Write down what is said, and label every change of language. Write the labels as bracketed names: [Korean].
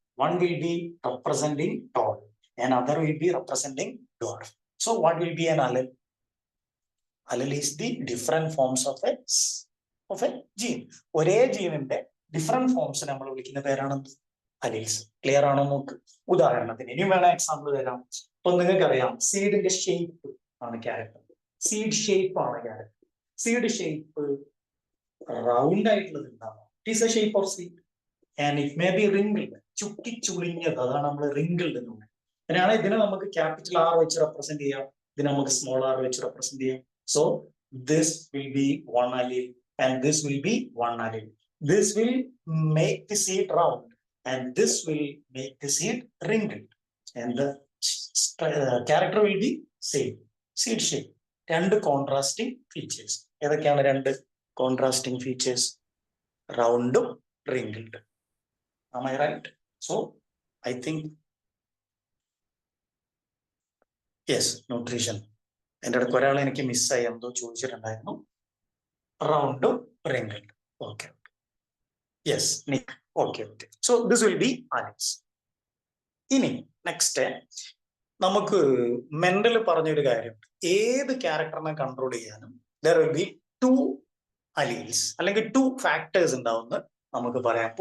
[English] One will be representing tall and other will be representing dwarf. So what will be an allele? Allele is the different forms of a gene. [Malayalam] ഒരേ ജീനിന്റെ different forms നമ്മൾ വിളിക്കുന്ന പേരാണ് alleles. Clear ആണോ നോക്ക്. ഉദാഹരണത്തിന് ഇനി വേണം example തരാം. ഇപ്പൊ നിങ്ങൾക്കറിയാം സീഡിന്റെ ഷേപ്പ് ആണ് ക്യാരക്ടർ. സീഡ് ഷേപ്പ് ആണ് ക്യാരക്ടർ. സീഡ് ഷേപ്പ് റൗണ്ട് ആയിട്ടുള്ളത് ഉണ്ടാവും. [English] It is a shape of seed. And it may be wrinkled, [Malayalam] ചുക്കി ചുളിഞ്ഞത്, അതാണ് നമ്മൾ റിങ്കിൾഡ് എന്ന് പറയുന്നത്. അങ്ങനെയാണ് ഇതിനെ നമുക്ക് ക്യാപിറ്റൽ ആർ വെച്ച് റെപ്രസെന്റ് ചെയ്യാം, ഇതിനെ നമുക്ക് സ്മോൾ ആർ വെച്ച് റെപ്രസെന്റ് ചെയ്യാം. [English] So this will be 1 allele and this will be 1 allele. This will make the seed round and this will make the seed wrinkled and the character will be same. Seed shape. 2 contrasting features. ഏതൊക്കെയാണ് 2 contrasting features? [Malayalam] റൗണ്ടും wrinkled. [English] Am I right? So I think yes, nutrition. [Malayalam] എൻ്റെ അടുത്ത് ഒരാൾ എനിക്ക് മിസ്സായി, എന്തോ ചോദിച്ചിട്ടുണ്ടായിരുന്നു. റൗണ്ടും wrinkled. [English] Okay. Yes, Nick. Okay. So this will be alleles. [Malayalam] ഇനി next നമുക്ക് മെന്റൽ പറഞ്ഞൊരു കാര്യം, ഏത് ക്യാരക്ടറിനെ കൺട്രോൾ ചെയ്യാനും [English] there will be 2 alleles [Malayalam] അല്ലെങ്കിൽ 2 factors ഉണ്ടാവുമെന്ന് നമുക്ക് പറയാം.